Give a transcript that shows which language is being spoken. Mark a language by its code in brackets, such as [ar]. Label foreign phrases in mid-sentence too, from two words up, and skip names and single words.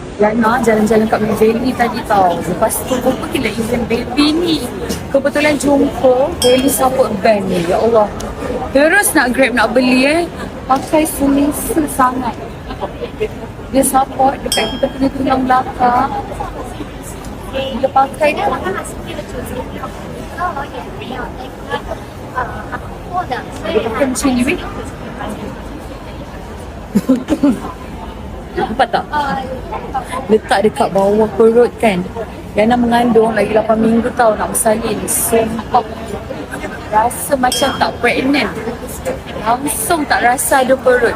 [ms] Yana jalan-jalan kat Valley tadi tau. Lepas tu jumpa kita [en] event baby [ms] ni. Kebetulan jumpa Valley [en] support band [ms] ni. Ya Allah. Terus nak grab nak beli pakai selesa sangat. Dia support dekat kita punya tulang belakang. Dia pakai dia. 也没有那个过的，所以 Dia pakai macam ni weh. Nampak tak? Letak dekat bawah perut kan. Yana mengandung lagi 8 minggu tau nak bersalin. Sumpah. Rasa macam tak pregnant. Langsung tak rasa ada perut.